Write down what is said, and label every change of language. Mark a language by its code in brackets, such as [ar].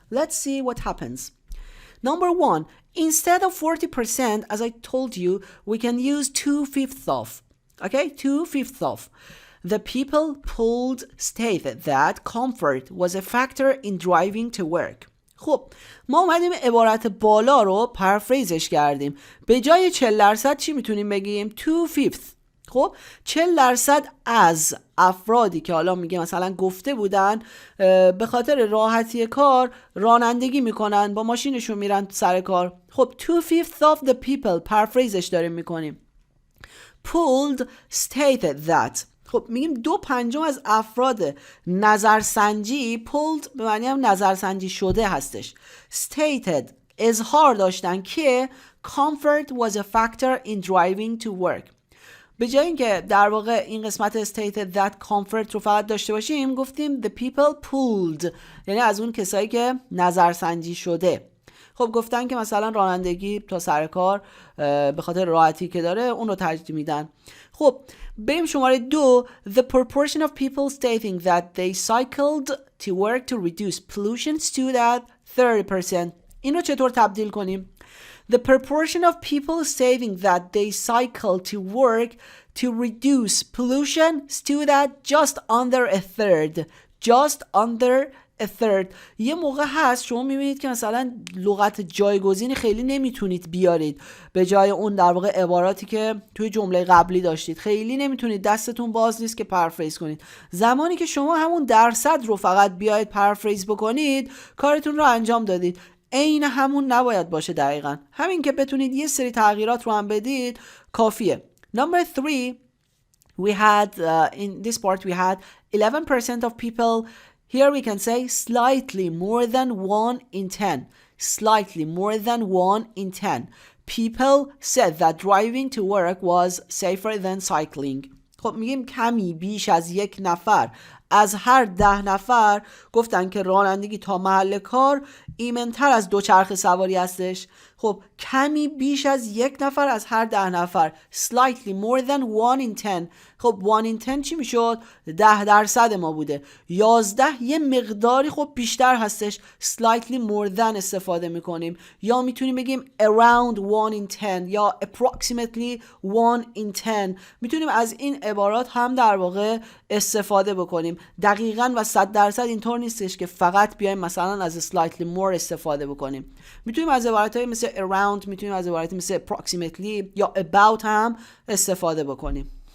[en] Let's see what happens. Number 1, instead of 40%, as I told you, we can use 2/5 of. Okay, 2/5 of. The people polled stated that comfort was a factor in driving to work. [fa] خب ما اومدیم عبارت بالا رو پرفریزش کردیم. به جای 40% چی میتونیم بگیم؟ 2/5. خب 40% از افرادی که حالا میگه مثلا گفته بودن به خاطر راحتی کار رانندگی میکنن، با ماشینشون میرن سر کار. خب [en] 2/5 of the people [fa] پرفریزش داریم میکنیم. [en] Polled stated that. [fa] خب میگیم 2/5 از افراد نظرسنجی، polled به معنی هم نظرسنجی شده هستش، stated اظهار داشتن که [en] comfort was a factor in driving to work. [fa] به جای اینکه در واقع این قسمت [en] stated that comfort [fa] رو فقط داشته باشیم، گفتیم [en] the people polled، [fa] یعنی از اون کسایی که نظرسنجی شده. خب گفتن که مثلا رانندگی تا سر کار به خاطر راحتی که داره اون رو ترجیح میدن. خب بریم شماره 2. [en] The proportion of people stating that they cycled to work to reduce pollution stood at 30%. [fa] این رو چطور تبدیل کنیم؟ [en] The proportion of people stating that they cycle to work to reduce pollution stood at just under a third. Just under a third. [fa] یه موقع هست شما میبینید که مثلا لغت جایگزینی خیلی نمیتونید بیارید به جای اون در واقع عباراتی که توی جمله قبلی داشتید، خیلی نمیتونید، دستتون باز نیست که پرافریز کنید. زمانی که شما همون درصد رو فقط بیاید پرافریز بکنید کارتون رو انجام دادید. عین همون نباید باشه، دقیقاً همین که بتونید یه سری تغییرات رو هم بدید کافیه. [en] Number 3, we had in this part we had 11% of people. Here we can say slightly more than 1 in 10. Slightly more than 1 in 10. People said that driving to work was safer than cycling. [fa] خب میگیم کمی بیش از 1 نفر از هر 10 نفر گفتن که رانندگی تا محل کار ایمن‌تر از دوچرخه سواری هستش. خب کمی بیش از 1 نفر از هر 10 نفر. [en] Slightly more than 1 in 10. [fa] خب [en] 1 in 10 [fa] چی میشد؟ 10% ما بوده. 11 یه مقداری خب بیشتر هستش. [en] Slightly more than [fa] استفاده میکنیم. یا میتونیم بگیم [en] around 1 in 10 [fa] یا [en] approximately 1 in 10. [fa] میتونیم از این عبارات هم در واقع استفاده بکنیم. دقیقاً و 100% اینطور نیستش که فقط بیایم مثلا از [en] slightly more [fa] استفاده بکنیم. میتونیم از عبارت‌های مثل around، میتونیم از عبارتی مثل approximately یا about هم استفاده بکنیم.